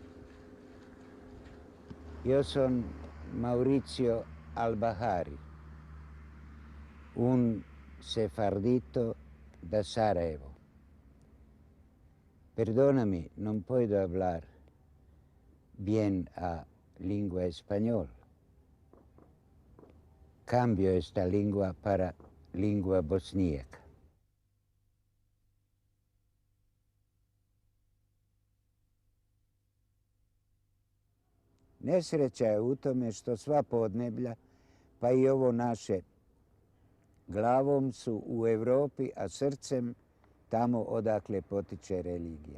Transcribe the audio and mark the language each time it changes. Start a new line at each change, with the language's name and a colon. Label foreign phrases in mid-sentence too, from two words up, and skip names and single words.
Spanish: Yo soy Maurizio Albahari, un sefardito de Sarajevo. Perdóname, no puedo hablar bien a lengua español. Cambio esta lengua para lengua bosníaca.
Bosnian: Nesreća je u tome što sva podneblja, pa i ovo naše, glavom su u Europi, a srcem tamo odakle potiče religija.